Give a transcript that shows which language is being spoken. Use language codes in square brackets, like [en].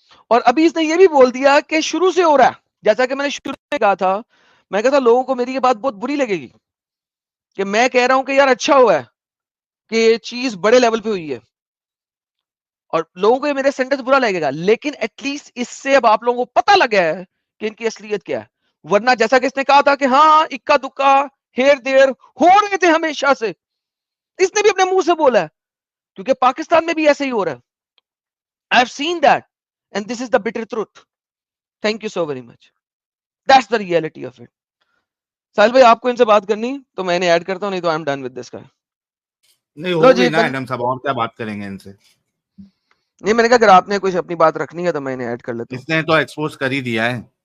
[ur] اور ابھی اس نے یہ بھی بول دیا کہ شروع سے ہو رہا ہے, جیسا کہ میں نے شروع میں کہا تھا, میں کہا تھا لوگوں کو میری یہ بات بہت بری لگے گی کہ میں کہہ رہا ہوں کہ یار اچھا ہوا ہے کہ یہ چیز بڑے لیول پہ ہوئی ہے, اور لوگوں کو یہ میرے سینٹنس برا لگے گا, لیکن ایٹ لیسٹ اس سے اب آپ لوگوں کو پتہ لگ گیا ہے کہ ان کی اصلیت کیا ہے. ورنہ جیسا کہ اس نے کہا تھا کہ ہاں اکا دکا ہیر دیر ہو رہے تھے ہمیشہ سے, اس نے بھی اپنے منہ سے بولا ہے کیونکہ پاکستان میں بھی ایسے ہی ہو رہا ہے. [en] I've seen that and this is the bitter truth. Thank you so very much. That's the reality of it. [ur] ساحل بھائی آپ کو ان سے بات کرنی تو میں نے ایڈ کرتا ہوں, نہیں تو [en] I'm done with this guy. [ur] نہیں ہو گئی نا ایڈم صاحب, اور کیا بات کریں گے ان سے. نہیں میں نے کہا اگر آپ نے کچھ اپنی بات رکھنی ہے تو میں نے ایڈ کر لیتا ہوں. اس نے تو ایکسپوز کر ہی دیا ہے,